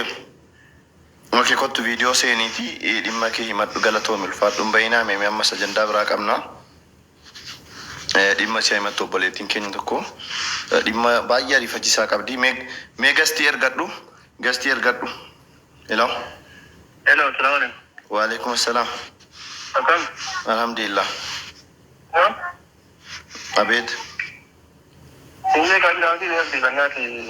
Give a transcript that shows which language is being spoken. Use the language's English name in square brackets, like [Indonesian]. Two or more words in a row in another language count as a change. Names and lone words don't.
[Oromo] Okay, kottu viidiyoo seeniiti dhimma kee himadhu. Galatoomi ulfaadhuun bayinaa mee ammas ajandaa biraa qabna. Dhimma si himattu obboleettiin keenya tokko dhimma baay'ee ariifachiisaa qabdi. Mee gastii ergadhu. Hello. [Arabic] Hello, سلام عليكم. وعليكم السلام. [Oromo] Akkam? Alhamdulillah. Abeet. Inni kan jiraatu yeroo gannaati.